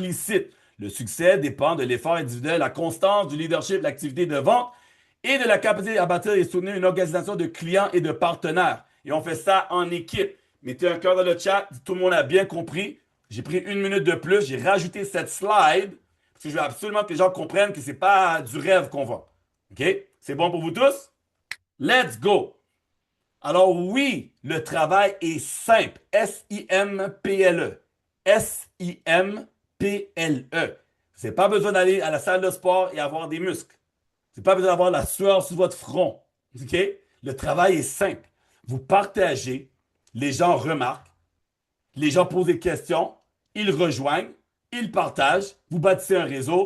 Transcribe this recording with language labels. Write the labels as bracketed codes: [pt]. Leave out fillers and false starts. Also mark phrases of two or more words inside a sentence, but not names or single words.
[fr] Le succès dépend de l'effort individuel, la constance, du leadership, l'activité de vente et de la capacité à bâtir et soutenir une organisation de clients et de partenaires. Et on fait ça en équipe. Mettez un cœur dans le chat, tout le monde a bien compris. J'ai pris 1 minute de plus, j'ai rajouté cette slide parce que je veux absolument que les gens comprennent que c'est pas du rêve qu'on vend. OK? C'est bon pour vous tous? [en] Let's go! [fr] Alors oui, le travail est simple. S-I-M-P-L-E. S-I-M-P-L-E. Vous n'avez pas besoin d'aller à la salle de sport et avoir des muscles. Vous n'avez pas besoin d'avoir la sueur sur votre front. OK? Le travail est simple. Vous partagez, les gens remarquent, les gens posent des questions, ils rejoignent, ils partagent, vous bâtissez un réseau.